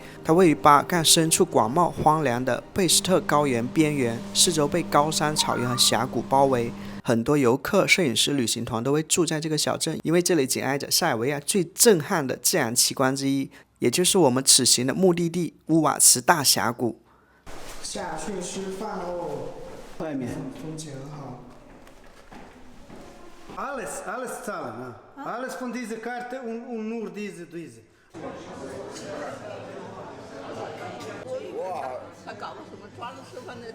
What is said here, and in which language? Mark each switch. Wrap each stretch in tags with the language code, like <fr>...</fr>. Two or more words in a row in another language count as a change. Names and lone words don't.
<zh>它位于巴尔干深处广袤荒凉的贝斯特高原边缘，四周被高山草原和峡谷包围。很多游客、摄影师、旅行团都会住在这个小镇，因为这里紧挨着塞尔维亚最震撼的自然奇观之一，也就是我们此行的目的地乌瓦茨大峡谷。下去吃饭喽，外面风景很好。</zh> <de>Alles zahlen, alles von dieser Karte und nur diese.</de> <zh>他搞个什么抓着吃饭的？</zh>